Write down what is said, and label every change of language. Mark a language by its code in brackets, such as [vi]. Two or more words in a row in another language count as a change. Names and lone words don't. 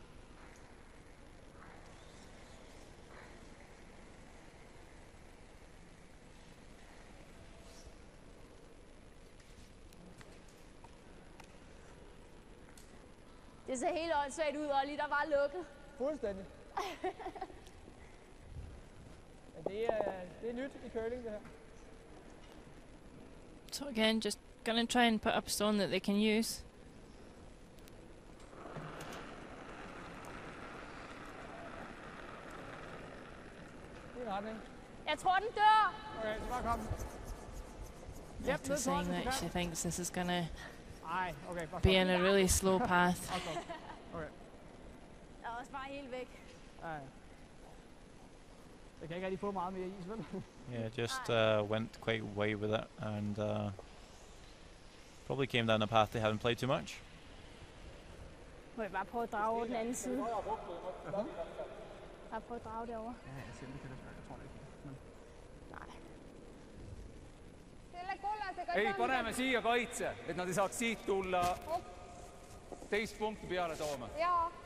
[da] Det ser helt åndssvagt ud, Olli. Der var lukket. Fuldstændig. Men det er nyt i curling, det her. [en] So again, just gonna try and put up a stone that they can use. [da] Det er retning. Jeg tror, den dør. Okay, så bare kom. [en] After saying that, she thinks this is gonna [da] Ej, okay, bare [en] be in a really slow path. [da] Okay. Jeg er også bare helt væk. Ja. Jeg kan ikke rigtig få meget mere is, vel? [en] Yeah, just went quite away with it and probably came down a path they haven't played too much. [da] Må jeg bare prøve at drage over den anden side? Bare prøve at drage derovre. Ja, jeg ser det kan det svært. Jeg tror det ikke. Men... Nej. [et] Selle kollasega Ei, paneme siia kaitse, et nad ei saaks siit tulla teist punkti peale tooma. Jaa.